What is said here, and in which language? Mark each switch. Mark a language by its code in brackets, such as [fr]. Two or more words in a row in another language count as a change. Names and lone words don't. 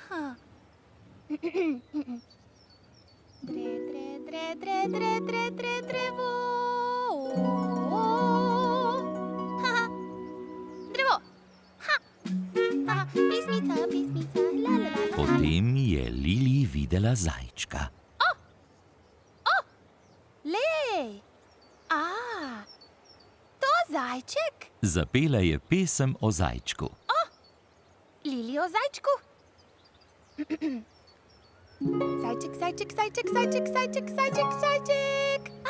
[sl] Dre, dre, dre, dre, dre, dre, dre, drevo. Drevo. Pismica, pismica, la, la, la. Potem je Lili videla zajčka. Lej. To zajček. Zapela je pesem o zajčku. Lili o zajčku. Zajček, zajček, zajček, zajček, zajček, zajček, zajček.